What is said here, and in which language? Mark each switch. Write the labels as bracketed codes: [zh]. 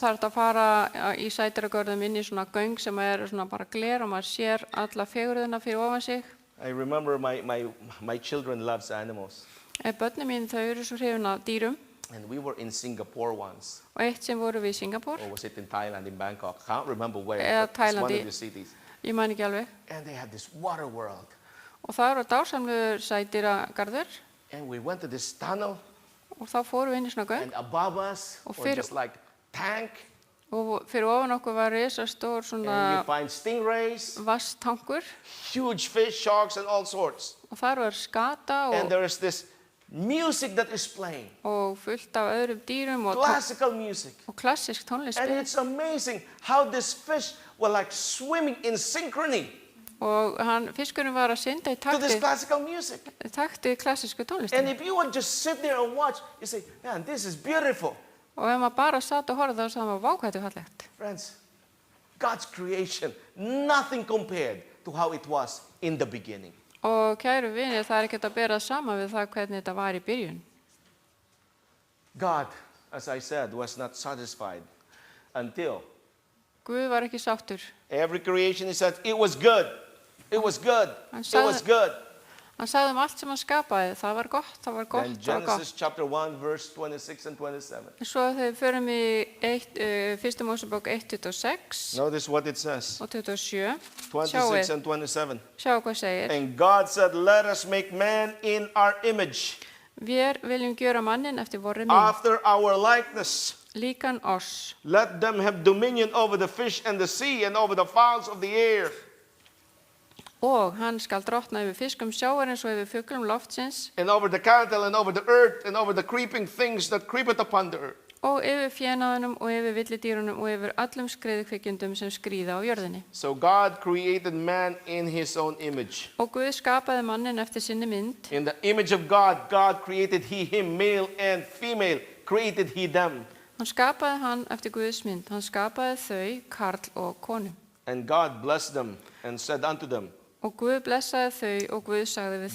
[is] og það er hægt að fara í sædýragörðum inn í svona göng sem eru svona bara gler og maður sér alla fegurðina fyrir ofan sig. [en] I remember my children loves animals, [is] Börnin mín, þau eru svo hrifin af dýrum, [en] and we were in Singapore once, [is] og eitt sem voru við í Singapúr, [en] or was it in Thailand, in Bangkok? I can't remember where, [is] Eða [en] but it's one [is] Thailandi. [en] of the cities. [is] ég man ekki alveg, [en] And they had this water world, [is] og það eru dásamlegur sædýragarður, [en] and we went to this tunnel, [is] og þá fórum við inn í svona göng, [en] and above us [is] Og [en] was [is] fyrir- [en] just like tank, [is] og fyrir ofan okkur var risastór [en] and [is] svona [en] you find stingrays, [is] vasstankur, [en] huge fish, sharks, and all sorts. [is] og þar var skata [en] And [is] og, [en] there is this music that is playing, [is] og fullt af öðrum dýrum og, [en] classical music. [is] og klassisk tónlist. [en] And it's amazing how these fish were like swimming in synchrony [is] Og fiskurinn var að synda í [en] to this [is] takti, [en] classical music. [is] klassísku [en] And [is] tónlistin. [en] if you would just sit there and watch, you say, man, this is beautiful. [is] Og ef maður bara satt og horfði þá sagði maður, vá, hvað þetta er fallegt. [en] Friends, God's creation, nothing compared to how it was in the beginning. [is] Og kæru vinir, það er ekkert að bera saman við það hvernig þetta var í byrjun. [en] God, as I said, was not satisfied until [is] Guð var ekki sáttur. [en] every creation, he said, it was good. It was good. And It was good. [is] Hann sagði allt sem hann skapaði, það var gott, það var gott, [en] Then [is] það var gott. [en] Genesis chapter 1, verse 26 and 27. [is] Svo þegar við förum í 1. Mósebók 1:26 [en] Notice what it says. [is] og 27, [en] 26 and 27. [is] sjáu hvað segir. [en] And God said, let us make man in our image, [is] Við viljum gjöra mannin eftir vorri mynd, [en] after our likeness. [is] líkan oss. [en] Let them have dominion over the fish and the sea and over the fowls of the air. [is] Og hann skal drottna yfir fiskum sjávarins og yfir fuglum loftsins [en] And over the cattle and over the earth and over the creeping things that creepeth upon the earth. [is] og yfir fjenaðunum og yfir villidýrunum og yfir öllum skriðukvikjundum sem skríða á jörðinni. [en] So God created man in his own image. [is] Og Guð skapaði mannin eftir sinni mynd. [en] In the image of God, God created he him, male and female, created he them. [is] Hann skapaði hann eftir Guðs mynd. Hann skapaði þau, karl og konu. [en] And God blessed them and said unto them, [is] Og Guð blessaði þau og Guð sagði við